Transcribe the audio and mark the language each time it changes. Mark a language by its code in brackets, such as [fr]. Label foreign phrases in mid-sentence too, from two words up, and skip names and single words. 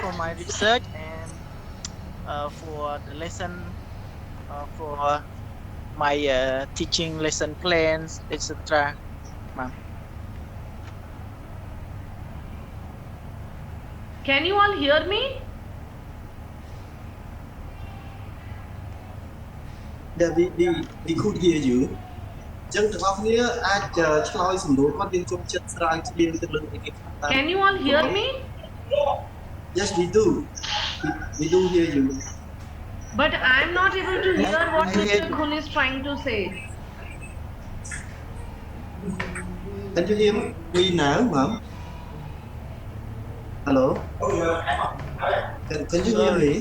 [en] For my research and for the lesson, for my teaching lesson plans, etc. Ma'am. Can you all hear me? we could hear you [km] ចឹងទាំងអស់គ្នាអាចឆ្លើយសំណួរគាត់យើងចូលចិត្តស្រាវជ្រាវទៅលើឯកសារ [en] Can you all hear me? Yes, we do. We do hear you. But I'm not able to hear what Mr. Khun is trying to say. Can you hear me now, ma'am? Hello? Can you hear me?